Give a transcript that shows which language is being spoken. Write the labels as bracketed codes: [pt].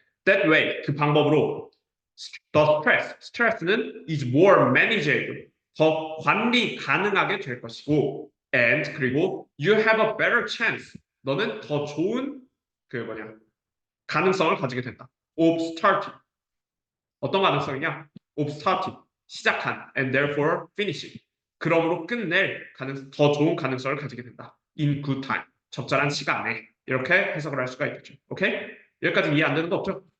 [en] That way, [ko] 그 방법으로 [en] the stress, [ko] 스트레스는 [en] is more manageable, [ko] 더 관리 가능하게 될 것이고 [en] and [ko] 그리고 [en] you have a better chance, [ko] 너는 더 좋은 그 뭐냐 가능성을 가지게 된다. [en] of starting, [ko] 어떤 가능성이냐? of starting, 시작한 [en] and therefore finishing, [ko] 그러므로 끝낼 더 좋은 가능성을 가지게 된다. [en] in good time, [ko] 적절한 시간에. 이렇게 해석을 할 수가 있겠죠. 오케이? 여기까지 이해 안 되는 거 없죠?